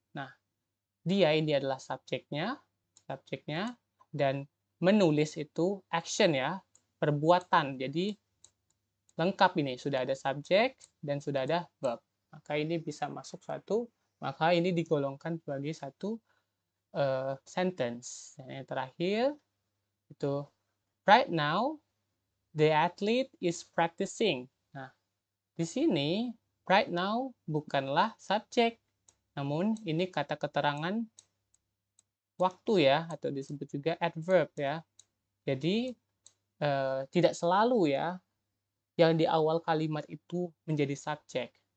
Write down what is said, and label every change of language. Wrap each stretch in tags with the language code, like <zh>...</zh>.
<id>Nah, dia ini adalah subjeknya, dan menulis itu action ya, perbuatan. Jadi lengkap ini, sudah ada subjek dan sudah ada verb. Maka ini bisa masuk maka ini digolongkan sebagai satu sentence. Dan yang terakhir, Itu</id> <en>right now the athlete is practicing.</en> <id>Nah, di sini right now bukanlah subjek, namun ini kata keterangan waktu ya, atau disebut juga adverb ya. Jadi tidak selalu ya yang di awal kalimat itu menjadi subjek.</id>